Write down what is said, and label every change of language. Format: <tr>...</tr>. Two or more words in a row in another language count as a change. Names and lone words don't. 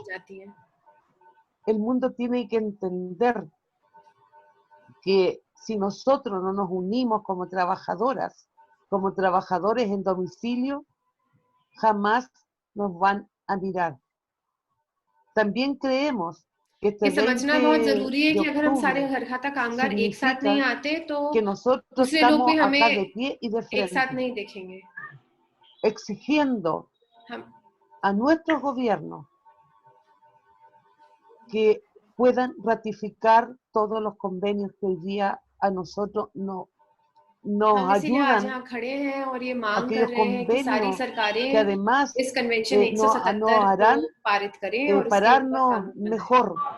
<es>El mundo tiene que entender que si nosotros no nos unimos como trabajadoras, como trabajadores en domicilio, jamás nos van a mirar. También creemos que</es> <hi>ये समझना बहुत जरूरी है कि अगर हम सारे घर खाता कामगार एक साथ नहीं आते तो दूसरे लोग भी हमें एक साथ नहीं देखेंगे।</hi> <es>Exigiendo a nuestros gobiernos que puedan ratificar todos los convenios que hoy día a nosotros nos ayudan, aquellos convenios que además nos harán pararnos mejor.</es>